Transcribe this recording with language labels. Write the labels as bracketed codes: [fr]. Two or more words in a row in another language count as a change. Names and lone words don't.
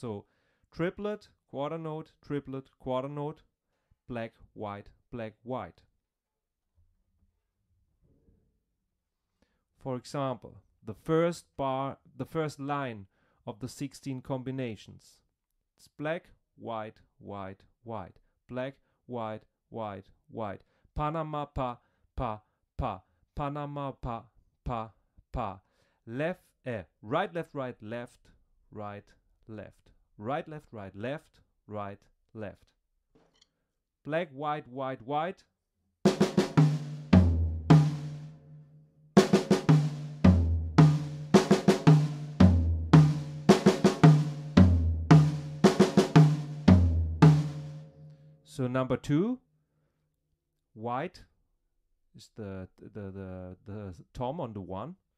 [en] So triplet, quarter note, triplet, quarter note, black, white, black, white. For example, the first line of the 16 combinations. It's black, white, white, white, black, white, white, white. Panama, pa, pa, pa, Panama, pa, pa, pa. Left, right, left, right, left, right, left. Right, left, right, left, right, left. Black, white, white, white. So number 2, white is the tom on the 1.